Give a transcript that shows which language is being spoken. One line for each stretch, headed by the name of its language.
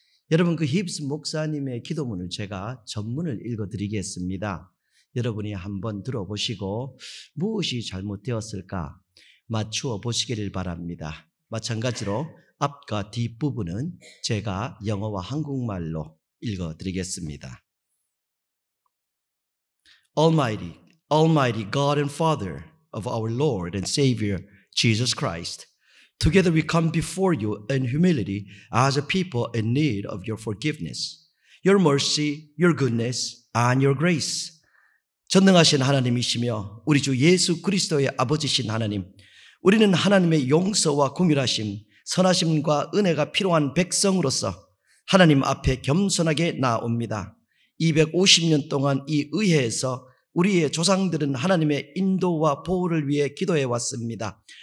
Korean: 여러분, 그 히브스 목사님의 기도문을 제가 전문을 읽어드리겠습니다. 여러분이 한번 들어보시고 무엇이 잘못되었을까 맞추어 보시기를 바랍니다. 마찬가지로 앞과 뒷부분은 제가 영어와 한국말로 읽어드리겠습니다.
English: Almighty God and Father of our Lord and Savior Jesus Christ, together we come before you in humility as a people in need of your forgiveness, your mercy, your goodness, and your grace.
Korean: 전능하신 하나님이시며 우리 주 예수 그리스도의 아버지신 하나님, 우리는 하나님의 용서와 긍휼하심, 선하심과 은혜가 필요한 백성으로서 하나님 앞에 겸손하게 나옵니다. 250년 동안 이 의회에서 우리의 조상들은 하나님의 인도와 보호를 위해 기도해 왔습니다.